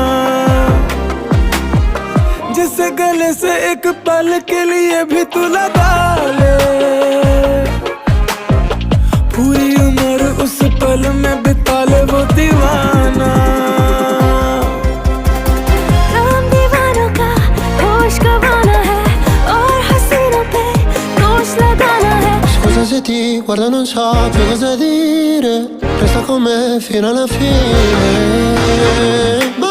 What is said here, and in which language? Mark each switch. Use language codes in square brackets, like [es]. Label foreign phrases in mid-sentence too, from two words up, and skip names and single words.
[hi] जिसे गले से एक पल के लिए भी तू लगा ले, पूरी उम्र उस पल में बिता ले वो दीवाना। काम दीवानों का होश गंवाना है और हसीनों पे दोष लगाना है। [it] Scusa se ti guardo non so più cosa dire, resta con me fino alla fine.